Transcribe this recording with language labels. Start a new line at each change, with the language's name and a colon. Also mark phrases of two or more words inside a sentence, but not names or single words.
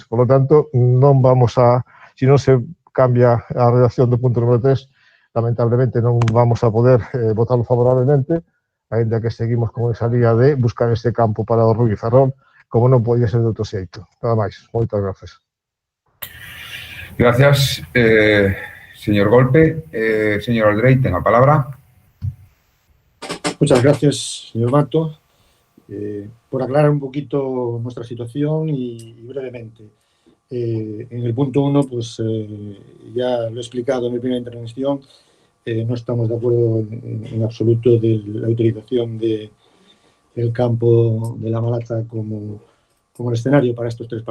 Spanish: Por lo tanto,
Galician: non vamos a... Se non se cambia a redacción do punto número 3, lamentablemente non vamos a poder votarlo favorablemente, ainda que seguimos con esa lía de buscar ese campo para o Rui Ferrol, como non podía ser de outro xeito. Nada máis. Moitas gracias.
Spanish: Gracias. Señor Golpe, señor Aldrey, tenga palabra. Muchas gracias, señor Mato. Por aclarar un poquito nuestra situación y brevemente. En el punto 1, pues ya lo he explicado en mi primera intervención, no estamos de acuerdo en absoluto de la utilización del campo de La Malata como el escenario para estos 3